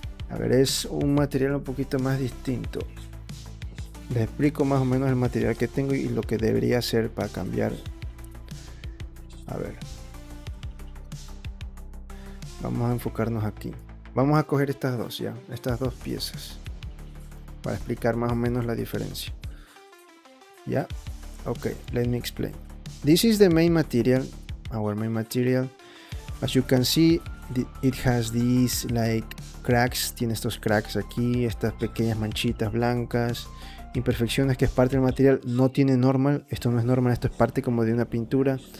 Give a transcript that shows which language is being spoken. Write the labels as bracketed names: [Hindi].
[Spanish] A ver, es un material un poquito más distinto. Les explico más o menos el material que tengo y lo que debería hacer para cambiar. A ver. Vamos a enfocarnos aquí. Vamos a coger estas dos piezas para explicar más o menos la diferencia. [English] Yeah, okay, let me explain. This is the main material, our main material. As you can see, it has these like cracks, [Spanish] tiene estos cracks aquí, estas pequeñas manchitas blancas, imperfecciones que es parte del material, no tiene normal, esto no es normal, esto es parte como de una pintura.